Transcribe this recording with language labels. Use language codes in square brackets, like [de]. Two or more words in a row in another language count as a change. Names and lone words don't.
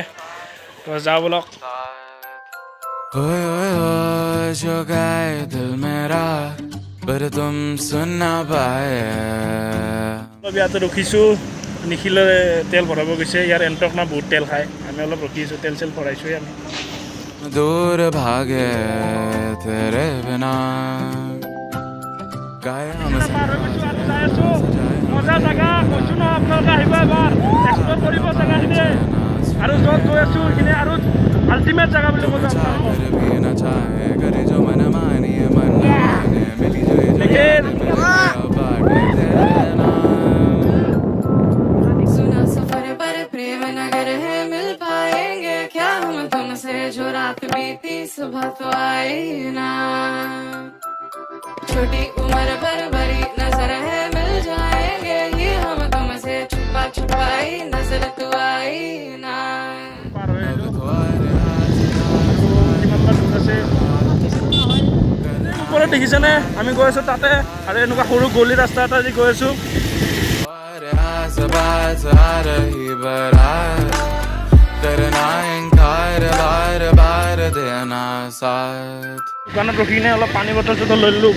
[as] তো যাওঁ বলক। ইয়াতে ৰখিছোঁ। নিখিলে তেল ভৰাব গৈছে। ইয়াৰ এণ্টক না বহুত তেল খায়। আমি অলপ ৰখিছোঁ, তেল চেল ভৰাইছোঁৱে আমি। [hi] दूर भागे तेरे बिना [as] মজা জেগা কৈছোঁ ন, আপোনালোকে আহিব এবাৰ এক্সপ্ল'ৰ কৰিব জেগাখিনি। আৰু য'ত গৈ আছোঁ সেইখিনি আৰু আল্টিমেট জেগা বুলি ক'ব যাম। [hi] जो रात बीती सुबह तो आई ना, छोटी उम्र पर बड़ी नजर है, मिल जाएंगे ये हम तुमसे छुपा छुपाई नजर तो आई ना। [as] ওপৰত দেখিছেনে? আমি গৈ আছোঁ তাতে, আৰু এনেকুৱা সৰু গলি ৰাস্তা এটা আজি গৈ আছোঁ। দোকানত ৰখি কিনে অলপ পানী বটল চটল লৈ ল'লোঁ।